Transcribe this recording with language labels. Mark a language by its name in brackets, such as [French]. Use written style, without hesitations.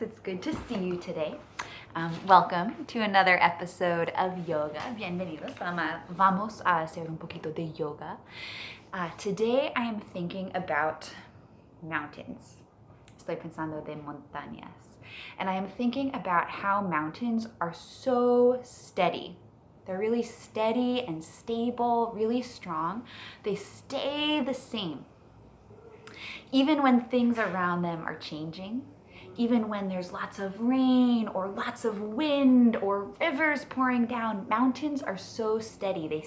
[English] It's good to see you today. Welcome to another episode of yoga. [Spanish] Bienvenidos. Vamos a hacer un poquito de yoga. [English] Today I am thinking about mountains. [Spanish] Estoy pensando de montañas. [English] And I am thinking about how mountains are so steady. They're really steady and stable, really strong. They stay the same. Even when things around them are changing, even when there's lots of rain or lots of wind or rivers pouring down, mountains are so steady.